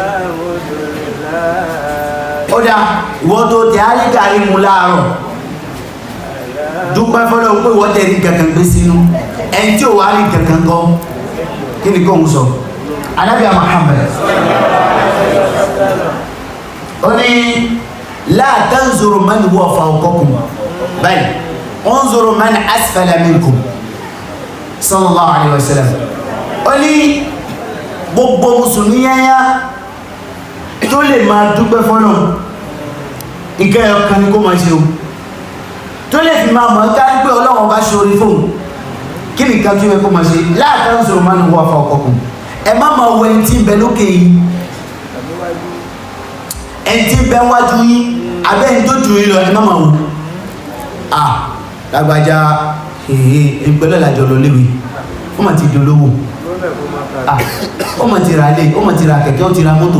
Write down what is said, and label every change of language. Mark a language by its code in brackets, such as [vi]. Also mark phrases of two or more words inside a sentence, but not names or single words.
[yo] ó dá ìwọ tó tẹ áríkàrí mu láàárọ̀ dúpẹ́ fọ́lọ́ pé ìwọ tẹ rí kankan gbé sínú ẹni tí ò wá rí kankan kọ́ kí ni kò ń sọ Ànábì Muhammad ó ní [ar] لا تنظروا من هو فوقكم بل انظروا من أسفل منكم صلى الله عليه و سلم ó [yo] ní gbogbo mùsùlùmí yáyá tó lè máa dúpẹ́ fọ́lọ́ nǹkan ẹ̀kan ni kó máa ṣe o tó lè fi máa mọ̀ ká pé Ọlọ́run bá ṣe orí fóun kí ni nǹkan tó yẹ kó máa ṣe [ar] لا تنظروا من هو فوقكم [yo] ẹ má máa wọ ẹni tí ń bẹ lókè yìí ẹni tí ń bẹ wájú yín abẹ́ ẹni tó jù yín lọ ẹ má máa wò lágbájá ìpínlẹ̀ làjọ lọ léwe ó mà ti dolówó ó mà ti ra ilé ó mà ti ra kẹ̀kẹ́ ó ti ra mọ́tò